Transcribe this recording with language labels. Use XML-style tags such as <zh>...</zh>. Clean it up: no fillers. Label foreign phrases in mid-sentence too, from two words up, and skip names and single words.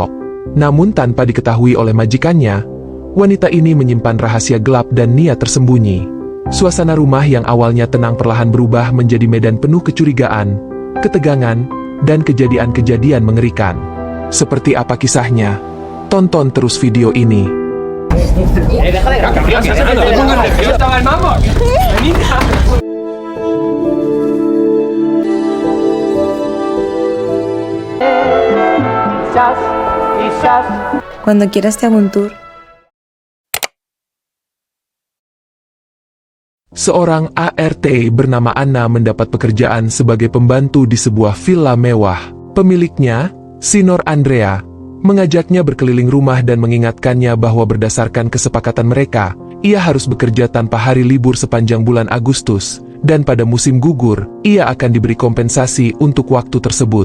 <id>Namun tanpa diketahui oleh majikannya, wanita ini menyimpan rahasia gelap dan niat tersembunyi. Suasana rumah yang awalnya tenang perlahan berubah menjadi medan penuh kecurigaan, ketegangan, dan kejadian-kejadian mengerikan. Seperti apa kisahnya? Tonton terus video ini.</id> <es>Cuando quieras te hago un tour.</es> <id>Seorang ART bernama Anna mendapat pekerjaan sebagai pembantu di sebuah villa mewah. Pemiliknya, Sinor Andrea, mengajaknya berkeliling rumah dan mengingatkannya bahwa berdasarkan kesepakatan mereka, ia harus bekerja tanpa hari libur sepanjang bulan Agustus, dan pada musim gugur, ia akan diberi kompensasi untuk waktu tersebut.</id>